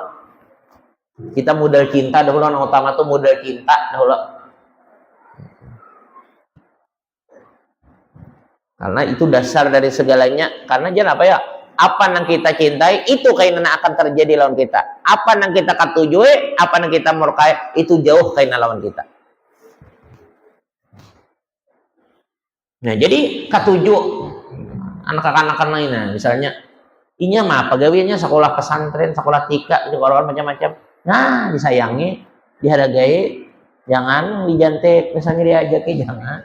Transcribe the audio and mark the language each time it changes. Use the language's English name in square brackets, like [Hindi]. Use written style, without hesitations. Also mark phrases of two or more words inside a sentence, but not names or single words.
[Indonesian] Kita modal cinta dahulu, yang utama tuh modal cinta dahulu. Karena itu dasar dari segalanya. Karena jangan apa ya, apa yang kita cintai itu kainan akan terjadi lawan kita. Apa yang kita katujui, apa yang kita murkai, itu jauh kainan lawan kita. Nah jadi katuju anak-anak lainnya, misalnya inya mah pegawainya sekolah pesantren, sekolah tika, sekolah macam-macam. Nah disayangi, dihargai, jangan dijantek, misalnya diajaki, jangan.